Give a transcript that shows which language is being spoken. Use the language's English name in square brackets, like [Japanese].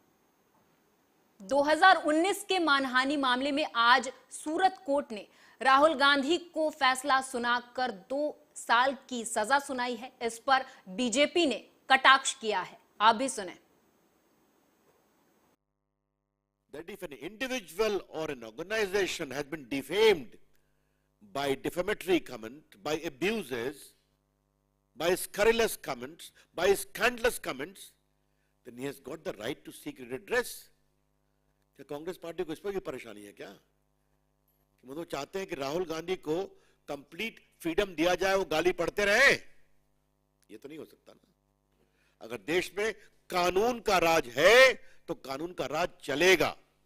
[Hindi] – 2019 के मानहानि मामले में आज सूरत कोर्ट ने राहुल गांधी को फैसला सुनाकर 2 साल की सजा सुनाई है। इस पर बीजेपी ने कटाक्ष किया है। आप भी सुने। [English] That if an individual or an organization has been defamed by defamatory comment, by abuses, by scurrilous comments, by scandalous comments, then he has got the right to seek redress. [Hindi] क्या Congress party को इस पर भी परेशानी है क्या? कि वो तो चाहते हैं कि राहुल गांधी को कंप्लीट फ्रीडम दिया जाए, वो गाली पढ़ते रहे? ये तो नहीं हो सकता ना। अगर देश में कानून का राज है तो कानून का राज चलेगा।